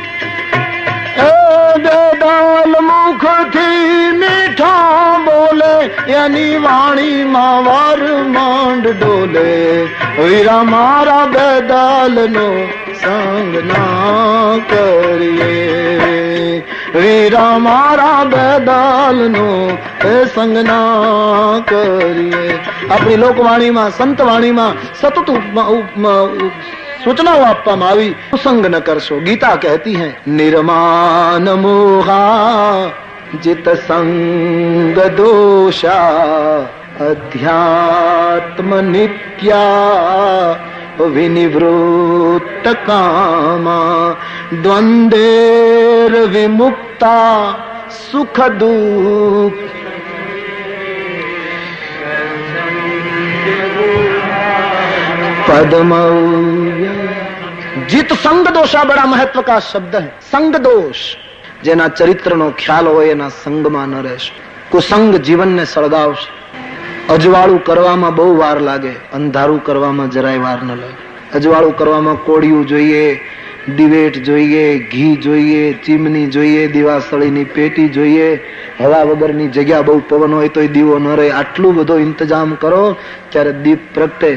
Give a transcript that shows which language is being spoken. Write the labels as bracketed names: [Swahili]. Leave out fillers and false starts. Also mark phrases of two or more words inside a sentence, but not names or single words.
[Gujarati] એ બેડાલ મુખથી મીઠા બોલે, એની વાણીમાં વાર માંડ ડોલે, વીરા મારા બેદાલનો સંગ ના કરીએ, વીરા મારા બેદાલનો એ સંગ ના કરીએ. આપણી લોકવાણીમાં, સંતવાણીમાં સતત सूचनाओं આપવામાં આવી, સંગ ન કરશો. [Hindi] गीता कहती है, [Sanskrit] નિર્માન મોહા जित संग दोषा अध्यात्म नित्या विनिवृत्त कामा द्वंदेर विमुक्ता सुख दुख पद्म. जित संग दोषा [Hindi] बड़ा महत्व का शब्द है. [Sanskrit] संग दोष, [Gujarati] જેના ચરિત્રનો ખ્યાલ હોય એના સંગમાં ન રહેશે. કુસંગ જીવનને સળગાવશે. અજવાળું કરવામાં બહુ વાર લાગે, અંધારું કરવામાં જરાય વાર ન લાગે. અજવાળું કરવામાં કોળિયું જોઈએ, દિવેટ જોઈએ, ઘી જોઈએ, ચીમની જોઈએ, દીવાસળીની પેટી જોઈએ, હવા વગરની જગ્યા, બહુ પવન હોય તો દીવો ન રહે, આટલું બધો ઇંતજામ કરો ત્યારે દીપ પ્રગટે.